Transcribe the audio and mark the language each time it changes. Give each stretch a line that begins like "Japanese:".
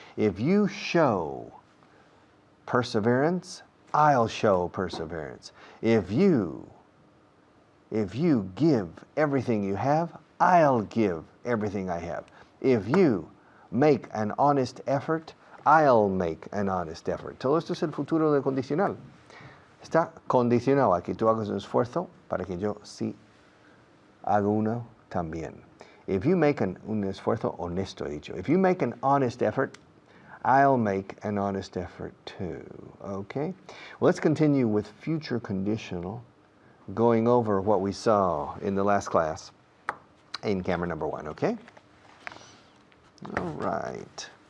English: If you show perseverance, I'll show perseverance. If you give everything you have, I'll give everything I have. If you make an honest effort, I'll make an honest effort.
Spanish: Todo esto es el futuro del condicional. Está condicionado a que tú hagas un esfuerzo para que yo sí haga uno también.
English: If you make
Spanish: un esfuerzo honesto, he dicho.
English: If you make an honest effort, I'll make an honest effort too. Okay? Well, let's continue with future conditional, going over what we saw in the last class in camera number 1, okay? All right.